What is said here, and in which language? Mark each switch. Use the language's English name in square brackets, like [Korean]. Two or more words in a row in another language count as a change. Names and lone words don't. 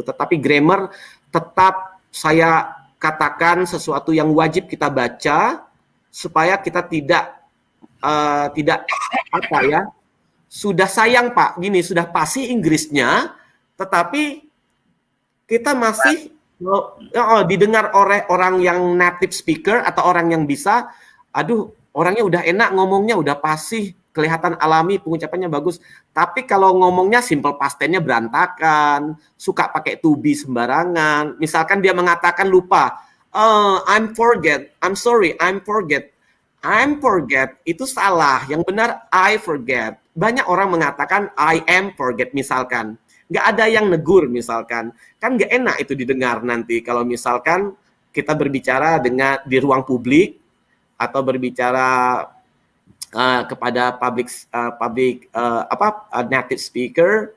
[Indonesian] Tetapi grammar tetap saya katakan sesuatu yang wajib kita baca, supaya kita tidak apa ya, sudah sayang Pak, gini, sudah pasti Inggrisnya, tetapi kita masih didengar oleh orang yang [English] native speaker [Indonesian] atau orang yang bisa, aduh orangnya udah enak ngomongnya, udah pasti, kelihatan alami, pengucapannya bagus. Tapi kalau ngomongnya [English] simple past tense-nya [Indonesian] berantakan, suka pakai [English] to be [Indonesian] sembarangan. Misalkan dia mengatakan lupa, [English] I'm forget, I'm sorry, I'm forget. I'm forget [Indonesian] itu salah, yang benar [English] I forget. [Indonesian] Banyak orang mengatakan [English] I am forget [Indonesian] misalkan. Nggak ada yang negur misalkan. Kan nggak enak itu didengar nanti kalau misalkan kita berbicara dengan di ruang publik atau berbicara kepada [English] native speaker.